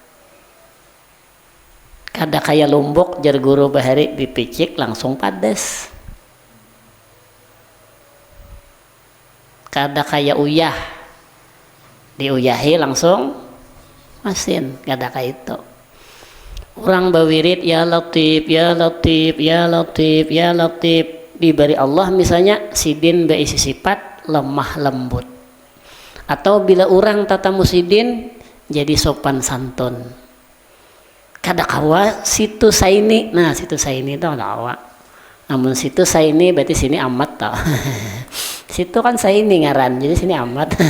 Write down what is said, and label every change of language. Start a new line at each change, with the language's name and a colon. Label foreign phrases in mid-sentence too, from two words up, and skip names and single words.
Banjar: Kada kaya Lombok jar guru bahari dipicik langsung padas. Kada kaya uyah diuyahi langsung masin, kada kaya itu. Orang bawirid
Arabic: يا لطيف يا لطيف يا لطيف يا لطيف,
Banjar: diberi Allah misalnya sidin berisi sifat lemah lembut, atau bila orang tatamu sidin jadi sopan santun. Kada kawa situ saini, nah situ saini itu ada kawa. Namun situ saini berarti sini amat tau. Situ kan saini ngaran, jadi sini amat.